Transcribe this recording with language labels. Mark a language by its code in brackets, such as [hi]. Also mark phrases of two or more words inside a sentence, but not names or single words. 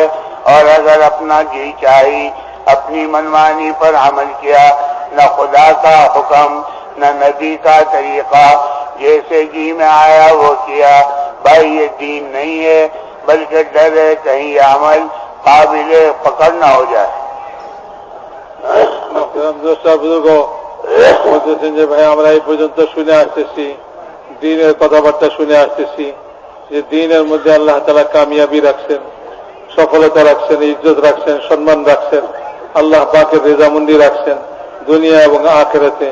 [ur] اور اگر اپنا جی چاہی اپنی منمانی پر عمل کیا، نہ خدا کا حکم نہ نبی کا طریقہ، جیسے جی میں آیا وہ کیا، بھائی یہ دین نہیں ہے، بلکہ ڈر ہے کہیں یہ عمل قابل پکڑ نہ ہو جائے۔ [bn] বলতেছেন যে ভাই আমরা এই পর্যন্ত শুনে আসতেছি, দ্বীনের কথাবার্তা শুনে আসতেছি যে দ্বীনের মধ্যে আল্লাহ তাআলা কামিয়াবি রাখছেন, সফলতা রাখছেন, ইজ্জত রাখছেন, সম্মান রাখছেন, আল্লাহ পাকের রেজামন্দি রাখছেন দুনিয়া এবং আখিরাতে।